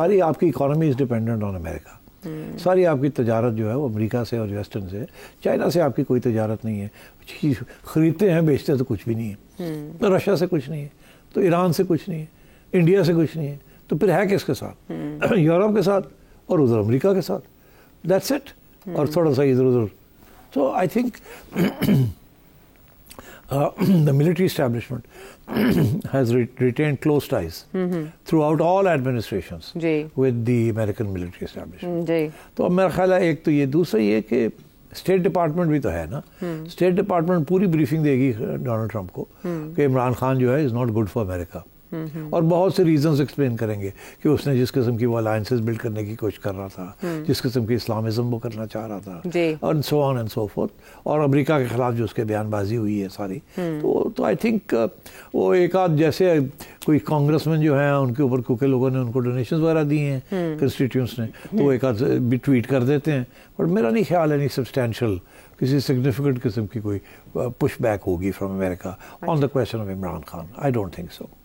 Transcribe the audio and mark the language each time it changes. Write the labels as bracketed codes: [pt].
[ur] ساری آپ کی اکانومی [en] is dependent on America, [ur] ساری آپ کی تجارت جو ہے وہ امریکہ سے اور ویسٹرن سے. چائنا سے آپ کی کوئی تجارت نہیں ہے, چیز خریدتے ہیں بیچتے تو کچھ بھی نہیں ہے. رشیا سے کچھ نہیں ہے, تو ایران سے کچھ نہیں ہے, انڈیا سے کچھ نہیں ہے, تو پھر ہے کس کے ساتھ؟ یورپ کے ساتھ اور ادھر امریکہ کے ساتھ. [en] That's it. [ur] اور تھوڑا سا ادھر ادھر. [en] So I think the military establishment has retained close ties throughout all administrations with the American military establishment. [ur] تو اب میرا خیال ہے ایک تو یہ, دوسرا یہ کہ اسٹیٹ ڈپارٹمنٹ بھی تو ہے نا, اسٹیٹ ڈپارٹمنٹ پوری بریفنگ دے گی ڈونلڈ ٹرمپ کو کہ عمران خان جو ہے [en] Is not good for America. [ur] اور بہت سے ریزنز ایکسپلین کریں گے کہ اس نے جس قسم کی وہ الائنسز بلڈ کرنے کی کوشش کر رہا تھا, جس قسم کی اسلامزم وہ کرنا چاہ رہا تھا, اور [en] so on and so forth, [ur] اور امریکہ کے خلاف جو اس کے بیان بازی ہوئی ہے ساری, تو آئی تھنک وہ ایک آدھ جیسے کوئی کانگریس مین جو ہیں ان کے اوپر کیونکہ لوگوں نے ان کو ڈونیشنز وغیرہ دی ہیں کنسٹیٹیوٹس نے, تو وہ ایک آدھ بھی ٹویٹ کر دیتے ہیں, بٹ میرا نہیں خیال ہے نہیں سبسٹینشیل کسی سگنیفیکنٹ قسم کی کوئی پش بیک ہوگی [en] From America on the question of Imran Khan. I don't think so.